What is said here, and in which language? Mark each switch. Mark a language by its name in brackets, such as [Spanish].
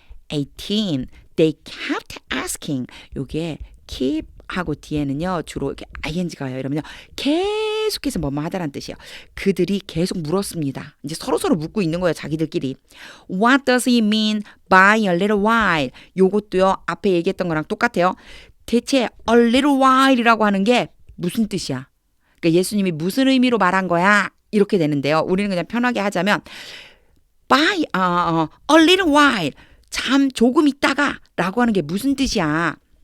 [English] 18. They kept asking. [Korean] 요게 keep 하고 뒤에는요 주로 이렇게 ing가 와요. 이러면요 계속해서 뭐뭐 하다라는 뜻이에요. 그들이 계속 물었습니다. 이제 서로서로 묻고 있는 거예요. 자기들끼리. [English] What does he mean by a little while? [Korean] 요것도요 앞에 얘기했던 거랑 똑같아요. 대체 a little while이라고 하는 게 무슨 뜻이야? 그러니까 예수님이 무슨 의미로 말한 거야? 이렇게 되는데요. 우리는 그냥 편하게 하자면 by a little while, 참 조금 있다가 라고 하는 게 무슨 뜻이야?